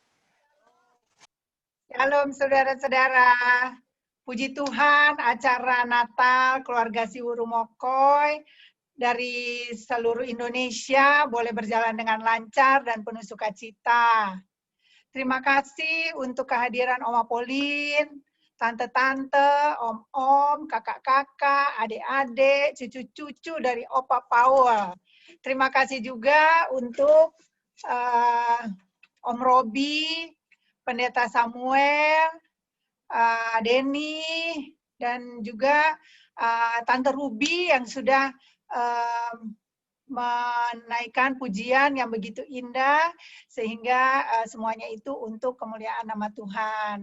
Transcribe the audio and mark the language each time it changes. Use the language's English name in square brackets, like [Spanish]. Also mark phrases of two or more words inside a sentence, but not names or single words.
[Indonesian] Shalom saudara-saudara. Puji Tuhan, acara Natal keluarga Siwu Rumokoi dari seluruh Indonesia boleh berjalan dengan lancar dan penuh sukacita. Terima kasih untuk kehadiran Oma Polin, tante-tante, om-om, kakak-kakak, adik-adik, cucu-cucu dari Opa Paul. Terima kasih juga untuk Om Robi, Pendeta Samuel, Denny, dan juga Tante Ruby yang sudah menaikkan pujian yang begitu indah, sehingga semuanya itu untuk kemuliaan nama Tuhan.